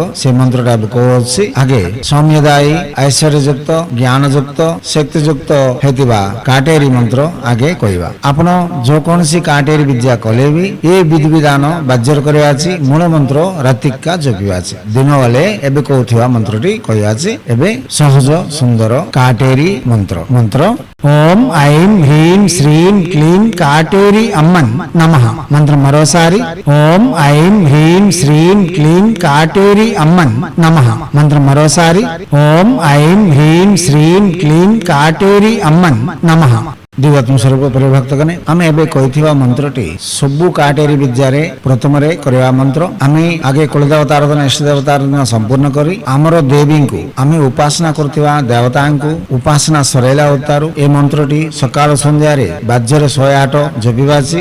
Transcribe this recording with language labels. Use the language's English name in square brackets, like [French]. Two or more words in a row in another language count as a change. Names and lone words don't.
[Odia] ସେ ମନ୍ତ୍ରଟା କହୁଛି ଆଗେ ସୌମ୍ୟଦାୟୀ, ଐଶ୍ୱର୍ଯ୍ୟ ଯୁକ୍ତ, ଜ୍ଞାନ ଯୁକ୍ତ, ଶକ୍ତି ଯୁକ୍ତ ହେଇଥିବା କାଟେରୀ ମନ୍ତ୍ର ଆଗେ କହିବା। ଆପଣ ଯେକୌଣସି କାଟେରୀ ବିଦ୍ୟା କଲେ ବି ଏ ବିଧିବିଧାନ ବାଜ୍ୟରେ କରିବା ଅଛି। ମୂଳ ମନ୍ତ୍ର ରାତିକା ଜପିବା ଅଛି। ଦିନ ବେଳେ ଏବେ କହୁଥିବା ମନ୍ତ୍ରଟି କହିବା ଅଛି। ଏବେ ସହଜ ସୁନ୍ଦର କାଟେରୀ ମନ୍ତ୍ର। ମନ୍ତ୍ର [Sanskrit] ఓం ఐం హ్రీం శ్రీం క్లీం కాటేరి అమ్మన్ నమః. [Telugu] మంత్రం మరోసారి [Sanskrit] ఓం ఐం హ్రీం శ్రీం క్లీం కాటేరి అమ్మన్ నమః. [Telugu] మంత్రం మరోసారి [Sanskrit] ఓం ఐం హ్రీం శ్రీం క్లీం కాటేరి అమ్మన్ నమః. [Odia] ଦିବାତ୍ମ ସ୍ୱରୂପ ପ୍ରିୟ ଭକ୍ତଗଣ, ଆମେ ଏବେ କହିଥିବା ମନ୍ତ୍ରଟି ସବୁ କାଟେରୀ ବିଦ୍ୟାରେ ପ୍ରଥମରେ କରିବା ମନ୍ତ୍ର। ଆମେ ଆଗେ କୁଳଦେବତା ଆରାଧନା, ଇଷ୍ଟ ଦେବତା ଆରାଧନା ସମ୍ପୂର୍ଣ୍ଣ କରି ଆମର ଦେବୀଙ୍କୁ ଆମେ ଉପାସନା କରୁଥିବା ଦେବତାଙ୍କୁ ଉପାସନା ସରେଇଲା ଉତ୍ତାରୁ ଏ ମନ୍ତ୍ରଟି ସକାଳ ସନ୍ଧ୍ୟାରେ ବାଜ୍ୟରେ 108 ଜପିବା ଅଛି।